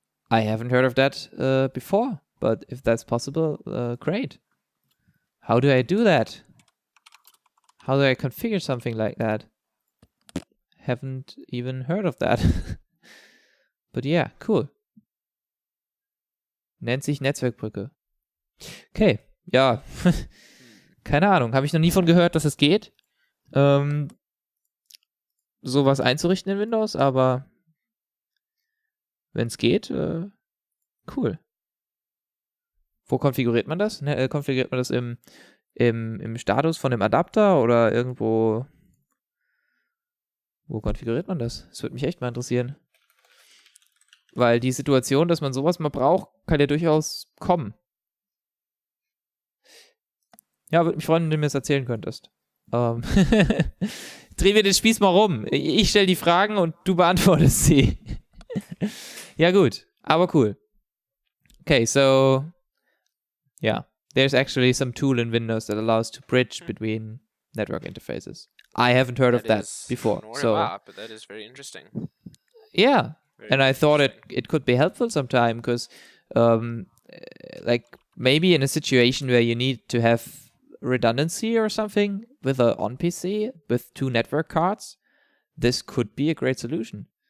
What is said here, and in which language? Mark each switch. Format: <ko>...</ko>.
<en>I haven't heard of that before, but if that's possible, great. How do I do that? How do I configure something like that? Haven't even heard of that. But yeah, cool.</en> <de>Nennt sich Netzwerkbrücke. Okay, ja. Keine Ahnung, habe ich noch nie von gehört, dass es geht. Sowas einzurichten in Windows, aber wenn es geht, cool. Wo konfiguriert man das? Konfiguriert man das im Status von dem Adapter oder irgendwo? Wo konfiguriert man das? Das würde mich echt mal interessieren. Weil die Situation, dass man sowas mal braucht, kann ja durchaus kommen. Ja, würde mich freuen, wenn du mir das erzählen könntest. Drehen wir den Spieß mal rum. Ich stelle die Fragen und du beantwortest sie. Ja, gut. Aber cool.</de> <en>Okay, so yeah, there's actually some tool in Windows that allows to bridge between network interfaces. I haven't heard of that before. So, but that is very interesting. Yeah, and I thought it could be helpful sometime because, like maybe in a situation where you need to have redundancy or something with a on PC with 2 network cards, this could be a great solution.</en>